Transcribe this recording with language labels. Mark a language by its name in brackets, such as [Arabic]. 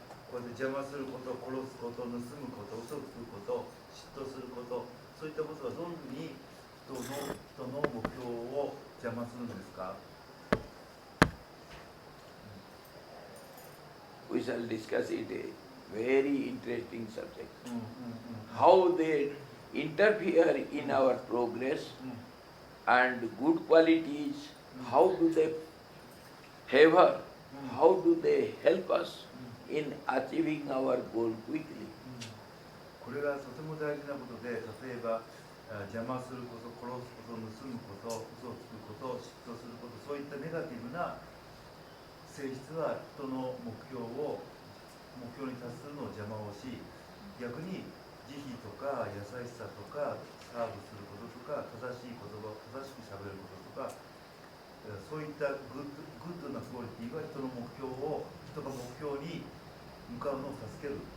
[Japanese] こうやって邪魔すること、殺すこと、盗むこと、嘘をつくこと、嫉妬すること、そういったことはどういうふうに人の目標を邪魔するんですか？ [English] We shall discuss it, a very interesting subject. How they interfere in our progress and good qualities, how do they favor, how do they help us in achieving our goal quickly? [Japanese] これがとても大事なことで、例えば邪魔すること、殺すこと、盗むこと、嘘をつくこと、嫉妬すること、そういったネガティブな性質は人の目標に達するのを邪魔をし、逆に慈悲とか優しさとかサーブすることとか正しい言葉を正しくしゃべることとか、そういったグッドなクオリティは人が目標に向かうのを助ける。